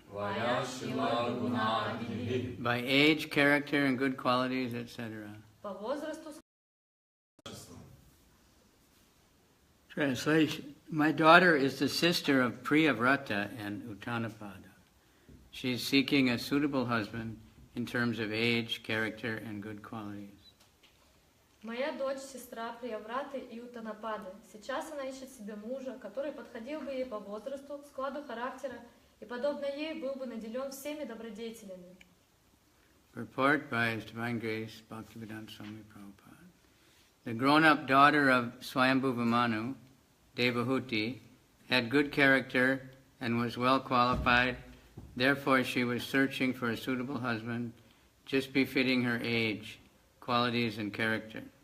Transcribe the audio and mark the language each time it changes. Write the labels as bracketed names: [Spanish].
[Sanskrit] Ваяшила гуна адибhi. [English] By age, character, and good qualities, etc. [Russian] По возрасту. [English] Translation. My daughter is the sister of Priyavrata and Uttanapada. She is seeking a suitable husband in terms of age, character, and good qualities. [Russian] Моя дочь, сестра Приявраты и Уттанапады. Сейчас она ищет себе мужа, который подходил бы ей по возрасту, складу характера и, подобно ей, был бы наделен всеми добродетелями. [English] Purport by His Divine Grace Bhaktivedanta Swami Prabhupada. The grown-up daughter of Swayambhuva Manu, Devahuti, had good character and was well qualified. Therefore, she was searching for a suitable husband, just befitting her age, qualities, and character.